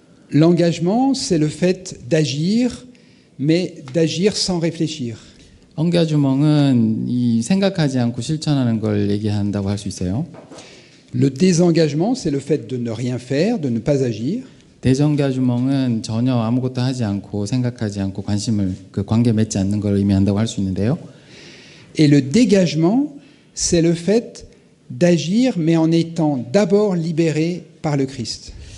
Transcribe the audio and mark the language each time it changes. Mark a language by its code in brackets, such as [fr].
[fr] L'engagement, c'est le fait d'agir, mais d'agir sans réfléchir. [ko] 엉겨주멍은 이 생각하지 않고 실천하는 걸 얘기한다고 할 수 있어요. [fr] Le désengagement, c'est le fait de ne rien faire, de ne pas agir. [ko] 대전가주몽은 전혀 아무것도 하지 않고 생각하지 않고 관계 맺지 않는 걸 의미한다고 할 수 있는데요. [fr] Et le dégagement, c'est le fait d'agir, mais en étant d'abord libéré par le Christ.